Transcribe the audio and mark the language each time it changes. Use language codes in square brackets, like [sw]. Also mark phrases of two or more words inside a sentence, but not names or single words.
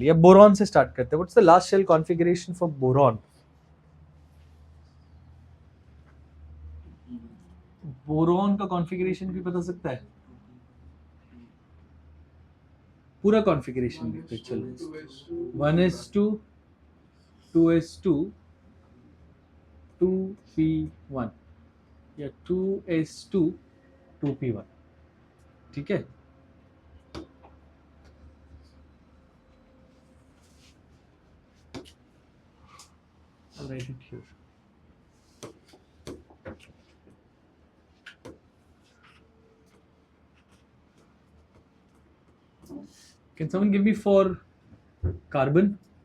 [hi] या boron से start करते हैं. [en] What's the last shell configuration for boron? [hi] बोरोन का कॉन्फ़िगरेशन भी बता सकता है? पूरा कॉन्फ़िगरेशन लिखते चलो. 1s2, 2s2, 2p1 या 2s2, 2p1. ठीक है. [en] I'll write it here. Can someone give me for carbon?